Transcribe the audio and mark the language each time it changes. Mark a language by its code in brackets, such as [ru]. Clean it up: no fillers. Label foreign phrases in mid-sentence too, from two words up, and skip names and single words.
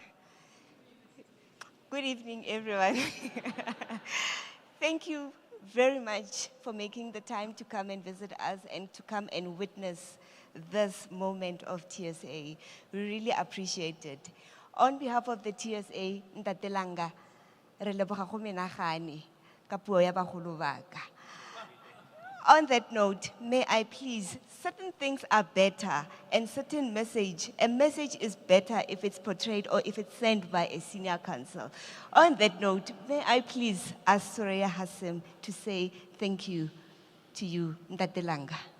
[en] Good evening, everyone. Thank you very much for making the time to come and visit us and to come and witness this moment of TSA. We really appreciate it. On behalf of the TSA, [tn] Ntate Langa, re leboga go menagane ka puo ya bagolo ba ka. [en] On that note, may I please, certain things are better and a message is better if it's portrayed or if it's sent by a senior counsel. On that note, may I please ask Soraya Hasim to say thank you to you, Ntate Langa.